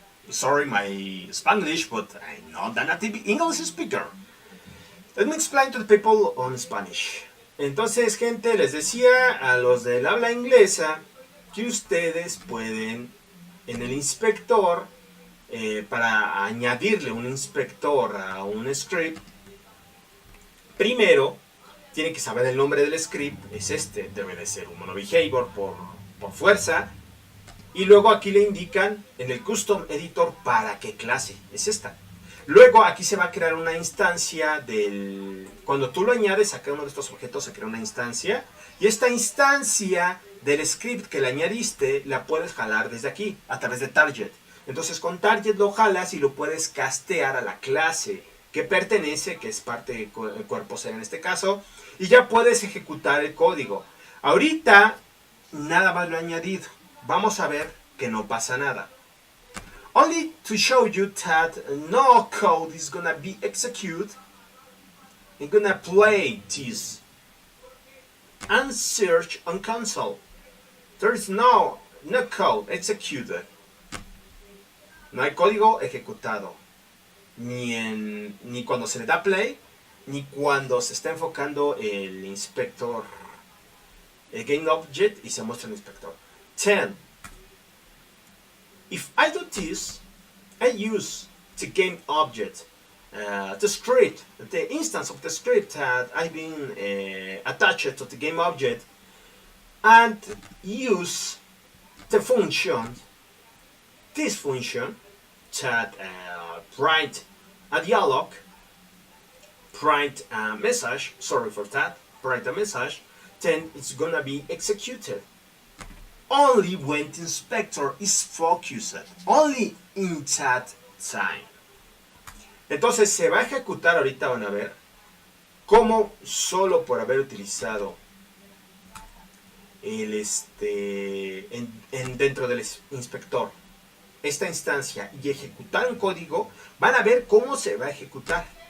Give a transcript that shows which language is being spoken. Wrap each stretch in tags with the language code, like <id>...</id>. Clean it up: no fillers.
<en>Sorry my Spanglish, but I'm not a native English speaker. Let me explain to the people on Spanish.</en> <es>Entonces, gente, les decía a los del habla inglesa que ustedes pueden en el inspector, para añadirle un inspector a un script, primero tiene que saber el nombre del script, es este, debe de ser un monobehavior por fuerza, y luego aquí le indican en el custom editor para qué clase es esta. Luego aquí se va a crear una instancia del... Cuando tú lo añades a cada uno de estos objetos se crea una instancia, y esta instancia del script que le añadiste la puedes jalar desde aquí a través de target. Entonces con target lo jalas y lo puedes castear a la clase que pertenece, que es parte del cuerpo C en este caso, y ya puedes ejecutar el código. Ahorita nada más lo he añadido. Vamos a ver que no pasa nada.</es> <en>Only to show you that no code is gonna be executed, I'm gonna play this and search on console. There is no code executed.</en> <es>No hay código ejecutado. Ni cuando se le da play, ni cuando se está enfocando el inspector, el game object, y se muestra el inspector. 10.</es> <en>If I do this, I use the game object, the script, the instance of the script that I've been attached to the game object, and use the function, this function, that print a dialog, print a message, sorry for that, print a message, then it's gonna be executed. Only when the inspector is focused, only in that time.</en> <es>Entonces se va a ejecutar, ahorita van a ver, cómo solo por haber utilizado el dentro del inspector esta instancia y ejecutar un código, van a ver cómo se va a ejecutar.</es>